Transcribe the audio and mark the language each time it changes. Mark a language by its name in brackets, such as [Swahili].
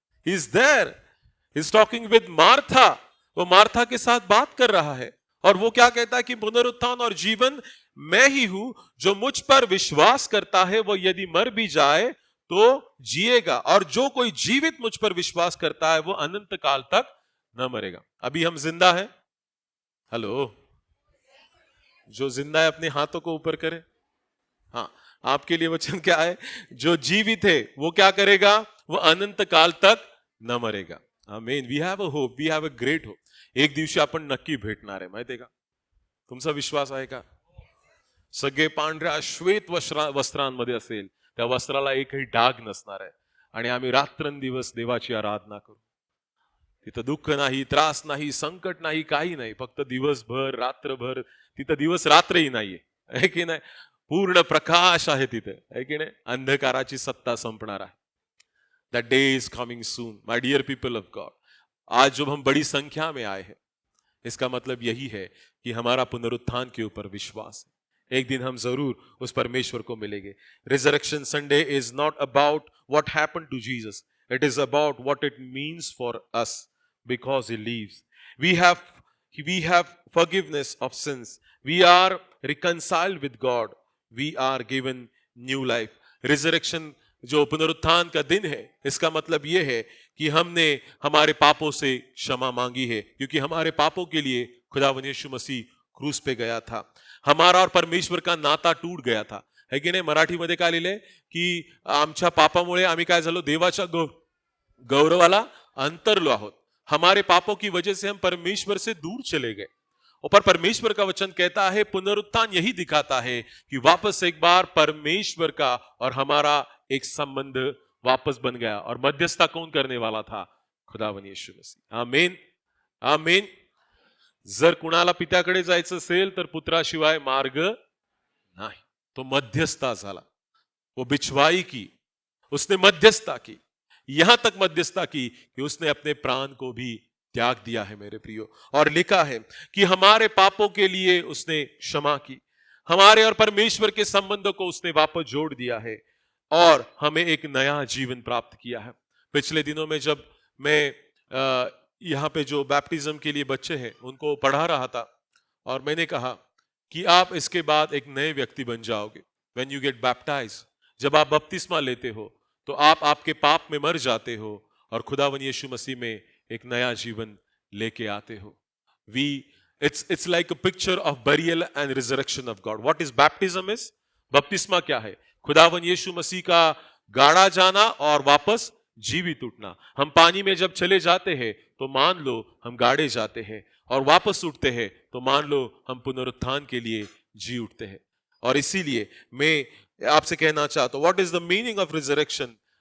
[English] He is there, he is talking with Martha. [Hindi] वो Martha के साथ बात कर रहा है, और वो क्या कहता है कि पुनरुत्थान और जीवन मैं ही हूं, जो मुझ पर विश्वास करता है वो यदि मर भी जाए तो जिएगा, और जो कोई जीवित मुझ पर विश्वास करता है वो अनंत काल तक न मरेगा। अभी हम जिंदा हैं? हेलो, जो जिंदा है अपने हाथों को ऊपर करे। हाँ, आपके लिए वचन क्या है? जो जीवित है वो क्या करेगा? वो अनंत काल तक न मरेगा। आमीन। [English] We have a hope, we have a great hope. [Marathi] एक दिवशी आपण नक्की भेटणार आहे, माहितीये का? तुमचा विश्वास आहे का? सगळे पांढऱ्या श्वेत वस्त्रांमध्ये असेल, त्या वस्त्राला एकही डाग नसणार आहे, आणि आम्ही रात्रंदिवस देवाची आराधना करू। तिथं दुःख नाही, त्रास नाही, संकट नाही, काही नाही, फक्त दिवसभर रात्रभर। तिथं दिवस रात्रही नाहीये, [Hindi] है की नाही? [Marathi] पूर्ण प्रकाश आहे तिथे, है की नाही? अंधकाराची सत्ता संपणार आहे। [English] That day is coming soon, my dear people of God. [Hindi] आज जब हम बड़ी संख्या में आए हैं, इसका मतलब यही है कि हमारा पुनरुत्थान के ऊपर विश्वास है। एक दिन हम जरूर उस परमेश्वर को मिलेंगे। [English] Resurrection Sunday is not about what happened to Jesus, it is about what it means for us because he lives. we have forgiveness of sins, we are reconciled with God, we are given new life। [Hindi] Resurrection जो पुनरुत्थान का दिन है, इसका मतलब यह है कि हमने हमारे पापों से क्षमा मांगी है, क्योंकि हमारे पापों के लिए खुदावन यीशु मसीह क्रूस पे गया था। हमारा और परमेश्वर का नाता टूट गया था, है की नाही? [Marathi] मराठीमध्ये काय लिहिलंय की आमच्या पापामुळे आम्ही काय झालो? देवाच्या गौरवाला अंतरलो आहोत। [Hindi] हमारे पापों की वजह से हम परमेश्वर से दूर चले गए। और पर परमेश्वर का वचन कहता है, पुनरुत्थान यही दिखाता है कि वापस एक बार परमेश्वर का और हमारा एक संबंध वापस बन गया। और मध्यस्थता कौन करने वाला था? खुदावंद यीशु मसीह। आमीन, आमीन। [Marathi] जर कुणाला पित्याकडे जायचं असेल तर पुत्राशिवाय मार्ग नाही। तो मध्यस्थता झाला, [Hindi] वो बिछवाई की, उसने मध्यस्थता की, यहां तक मध्यस्थता की कि उसने अपने प्राण को भी त्याग दिया है मेरे प्रियो। और लिखा है कि हमारे पापों के लिए उसने क्षमा की, हमारे और परमेश्वर के संबंधों को उसने वापस जोड़ दिया है और हमें एक नया जीवन प्राप्त किया है। पिछले दिनों में जब मैं यहाँ पे जो बैप्टिज्म के लिए बच्चे हैं उनको पढ़ा रहा था, और मैंने कहा कि आप इसके बाद एक नए व्यक्ति बन जाओगे। [English] when you get baptise, [Hindi] जब आप बपतिस्मा लेते हो तो आप आपके पाप में मर जाते हो और खुदावंद यीशु मसीह में एक नया जीवन लेके आते हो। [English] It's like a picture of burial and resurrection of God. What is baptism is? [Hindi] बपतिस्मा क्या है? खुदावंद यीशु मसीह का गाड़ा जाना और वापस जीवित उठना। हम पानी में जब चले जाते हैं तो मान लो हम गाड़े जाते हैं, और वापस उठते हैं तो मान लो हम पुनरुत्थान के लिए जी उठते हैं। और इसीलिए मैं आपसे कहना चाहता हूं, [English] What is the meaning of resurrection?